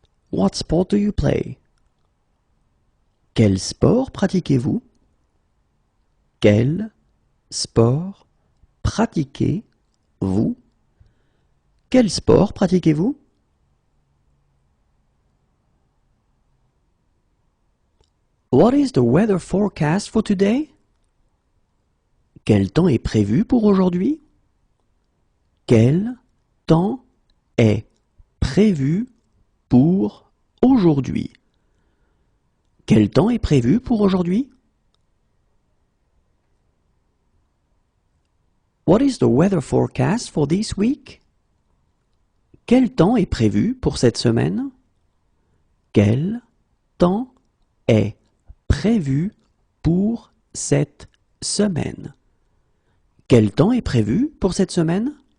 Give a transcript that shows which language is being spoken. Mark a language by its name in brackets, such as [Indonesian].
[English] What sport do you play? [French] Quel sport pratiquez-vous? Quel sport pratiquez-vous? Quel sport pratiquez-vous? [English] What is the weather forecast for today? [French] Quel temps est prévu pour aujourd'hui? Quel temps est prévu pour aujourd'hui? Quel temps est prévu pour aujourd'hui? [English] What is the weather forecast for this week? [French] Quel temps est prévu pour cette semaine? Quel temps est prévu pour cette semaine? Quel temps est prévu pour cette semaine?